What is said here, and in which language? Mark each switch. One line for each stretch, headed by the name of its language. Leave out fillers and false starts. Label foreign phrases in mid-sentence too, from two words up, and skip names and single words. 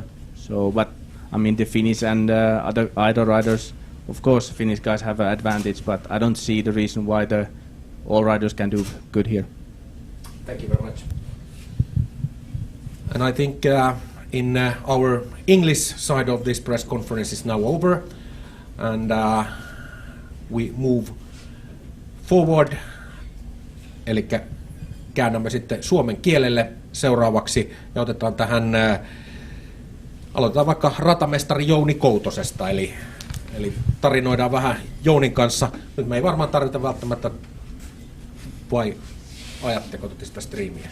English: So, but I mean, the Finnish and other riders, of course, Finnish guys have an advantage, but I don't see the reason why all riders can do good here. Thank you very much. And I think in our English side of this press conference is now over, and we move forward,
Finnish: eli käännämme sitten suomen kielelle seuraavaksi ja otetaan tähän, aloitetaan vaikka ratamestari Jouni Koutosesta, eli tarinoidaan vähän Jounin kanssa. Nyt me ei varmaan tarvita välttämättä, vai ajatteko sitä striimiä?